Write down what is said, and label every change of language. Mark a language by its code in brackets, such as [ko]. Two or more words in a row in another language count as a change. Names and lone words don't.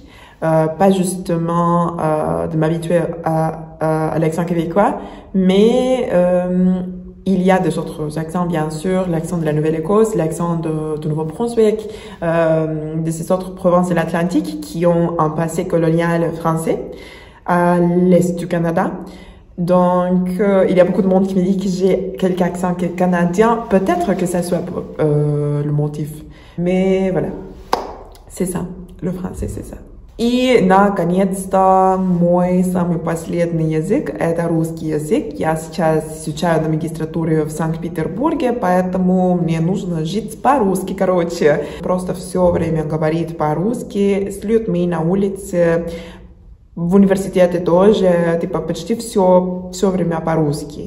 [fr] Pas justement de m'habituer à l'accent québécois, mais il y a des autres accents, bien sûr, l'accent de la Nouvelle-Écosse, l'accent de Nouveau-Brunswick, de ces autres provinces de l'Atlantique qui ont un passé colonial français à l'est du Canada. Donc, il y a beaucoup de monde qui me dit que j'ai quelques accents canadiens. Peut-être que ça soit le motif. Mais voilà, c'est ça. Le français, c'est ça. [ru] И, наконец-то, мой самый последний язык – это русский язык. Я сейчас изучаю на магистратуре в Санкт-Петербурге, поэтому мне нужно жить по-русски, короче. Просто все время говорить по-русски с людьми на улице, в университете тоже, типа почти все время по-русски.